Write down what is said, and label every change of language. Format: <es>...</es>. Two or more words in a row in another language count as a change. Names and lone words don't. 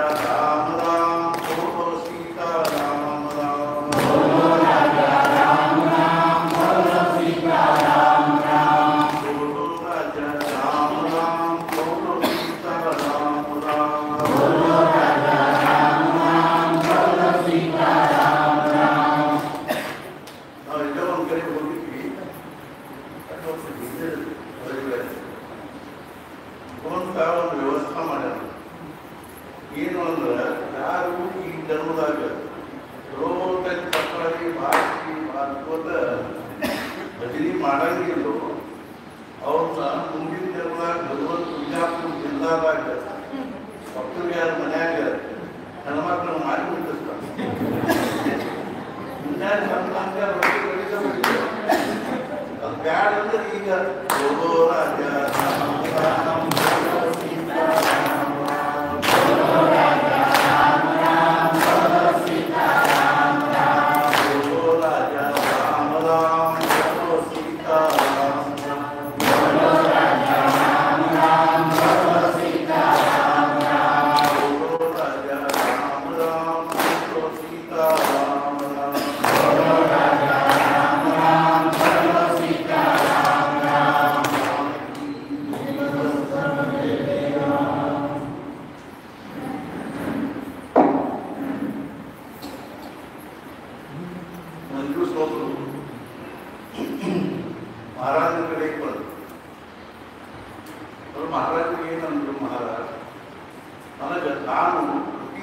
<hi>राम राम बोलो सीता राम राम बोलो राजा राम राम बोलो सीता राम राम बोलो राजा राम राम बोलो सीता राम राम बोलो राजा राम राम बोलो सीता राम राम</hi> <kn>ನಾವು ಎಲ್ಲ ಒಂದು ಕಡೆ ಹೋಗಿದ್ವಿ ಅಥವಾ ಒಂದು ವ್ಯವಸ್ಥೆ ಮಾಡ್ಯಾರ ಏನು ಅಂದ್ರೆ ಯಾರು ಈ ಧರ್ಮದಾಗ ರೋಟಲ್ಲಿ ತಪ್ಪಡಿ ಬಾಕಿ ಮಾಡ್ಕೋತ ಭಜನೆ ಮಾಡಂಗಿಲ್ಲೋ ಅವ್ರನ್ನ ಮುಂದಿನ ಧರ್ಮದಾಗ ಭಗವಂತ ಬಿಜಾಪುರ ಜಿಲ್ಲಾದಾಗ ಭಕ್ತರಿಗೆ ಯಾರ ಮನ್ಯಾಗ ಹೆಣ್ಮಕ್ಳನ್ನ ಮಾಡಿ ಬಿಟ್ಟಿರ್ತಾರೆ ಮುಂಜಾನೆ ಸಂತಾಂಗ ರೊಟ್ಟಿ ಬಡಿದ ಅದು ಬ್ಯಾಡ ಅಂದ್ರೆ ಈಗ</kn> <hi>बोलो राजा राम राम बोलो सीता राम राम बोलो राजा राम राम बोलो सीता राम राम बोलो राजा राम राम बोलो सीता राम राम बोलो राजा राम राम बोलो सीता राम राम बोलो राजा राम राम बोलो सीता राम राम बोलो राजा राम राम बोलो सीता राम राम</hi> <kn>ಮಂಜೂಸ್ ಹೋದ್ರು ಮಹಾರಾಜನ ಕಡೆಗೆ ಬಂದರು ಅವರು ಮಹಾರಾಜರಿಗೆ ಏನಂದ್ರು ಮಹಾರಾಜ್ ನನಗೆ ನಾನು ಪ್ರತಿ</kn>